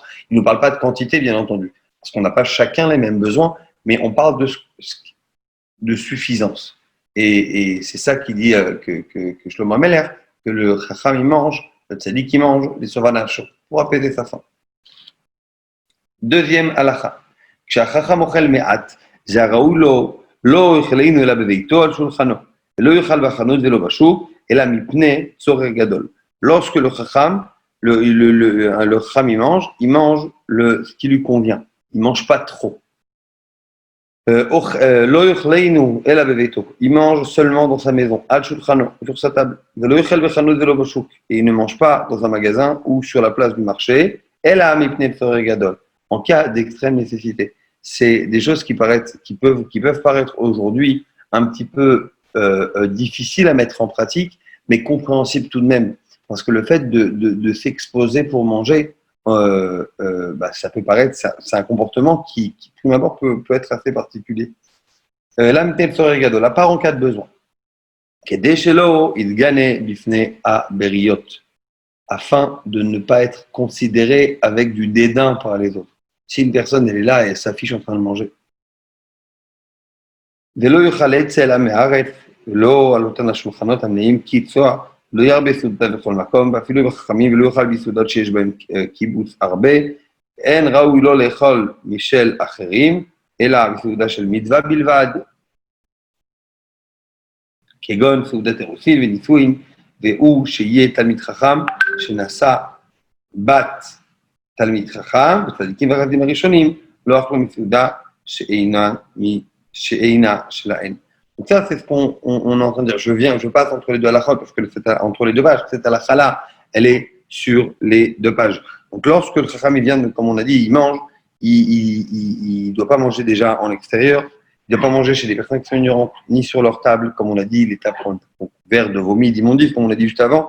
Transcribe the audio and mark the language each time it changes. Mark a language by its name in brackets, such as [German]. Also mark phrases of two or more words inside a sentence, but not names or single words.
[French] Il ne nous parle pas de quantité, bien entendu, parce qu'on n'a pas chacun les mêmes besoins, mais on parle de suffisance. Et c'est ça qu'il dit que Shlomo Ameler, que le chacham il mange, le tzaddik qui mange les sovanachos pour apaiser sa faim. Deuxième halakha. [Hebrew] כשהחכם אוכל מעט, זה הראוי לו, לא יאכלנו אלא בביתו על שולחנו, ולא יאכל בחנות ולא בשוק, אלא מפני צורך גדול. [French] Lorsque le chacham, le chacham il mange ce qui lui convient. Il mange pas trop. [Hebrew] לא יאכלנו אלא בביתו. [French] Il mange seulement dans sa maison, [Hebrew] על שולחנו, [French] sur sa table. [Hebrew] ולא יאכל בחנות ולא בשוק. [French] Et il ne mange pas dans un magasin ou sur la place du marché, [Hebrew] אלא מפני צורך גדול. [French] En cas d'extrême nécessité. C'est des choses qui peuvent paraître aujourd'hui un petit peu difficiles à mettre en pratique, mais compréhensibles tout de même. Parce que le fait de s'exposer pour manger, ça peut paraître, c'est un comportement qui prime abord, peut être assez particulier. La part en cas de besoin. Afin de ne pas être considéré avec du dédain par les autres. Si une personne elle est là et elle s'affiche en train de manger. [Hebrew] ולא יאכל עץ אלא מהארץ, ולא על אותן השולחנות המלאים כיצוע, לא ירבה סעודה בכל מקום, ואפילו בחכמים, ולא יאכל בסעודות שיש בהן קיבוץ הרבה, אין ראוי לא לאכול משל אחרים, אלא בסעודה של מצווה בלבד, כגון סעודת אירוסין ונישואין, והוא שיהיה תלמיד חכם שנשא בת תלמיד חכם, וצדיקים והחסידים הראשונים, לא אכלו מסעודה שאינה שלהן. [French] Donc ça, c'est ce qu'on est en train de dire. Je passe entre les deux halachot, parce que entre les deux pages, cette halakha-là, elle est sur les 2 pages. Donc lorsque le chacham il vient, comme on a dit, il mange, il ne doit pas manger déjà en extérieur, il ne doit pas manger chez des personnes qui sont ignorantes, ni sur leur table, comme on a dit, les tables sont couvertes de vomi, d'immondices, comme on l'a dit juste avant.